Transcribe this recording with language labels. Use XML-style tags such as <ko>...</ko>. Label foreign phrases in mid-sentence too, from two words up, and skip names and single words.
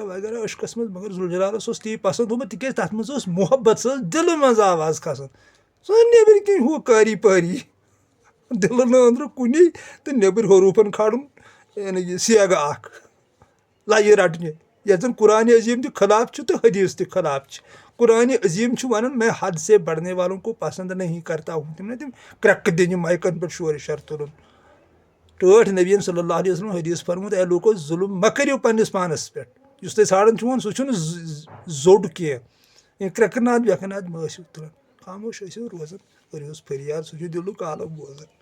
<ks>وغیرہ عشقس منٛز مگر ذوالجلالس اوس تی پسنٛد ہومُت تِکیٛازِ تتھ منٛز ٲس محبت سۄ ٲس دِلہٕ منٛز آواز کھسان سۄ ٲس نیبٕرۍ کِنۍ ہُہ کٲری پٲری دِلہٕ نہٕ أنٛدرٕ کُنی تہٕ نیبٕرۍ حروٗفن کھالُن یعنی یہِ سیگہٕ اکھ لایہِ رٹنہِ یتھ زن قرآنِ عظیٖم تہِ خلاف چھُ تہٕ حدیٖث تہِ خلاف چھِ قرآنِ عظیٖم چھُ ونان</ks> <ur>میں حد سے بڑھنے والوں کو پسند نہیں کرتا ہوں</ur> <ks>تِم کرٛٮ۪کہٕ دِنہِ مایکن پٮ۪ٹھ شورِ شر تُلُن ٹٲٹھۍ نبیٖن</ks> <ar>صلی اللہ علیہ وسلم</ar> <ks>حدیٖث فرموت اے لوٗکو ظُلم مہ کٔرِو پننِس پانس پٮ۪ٹھ یُس تُہۍ ژھانڈان چھِو سُہ چھُنہٕ زوٚڈ کینٛہہ کرٛٮ۪کہٕ ناد وٮ۪کہٕ ناد مہ ٲسِو تُلان خاموش ٲسِو روزان کٔرِہُس فریاد سُہ چھُ دِلُک عالم بوزان</ks>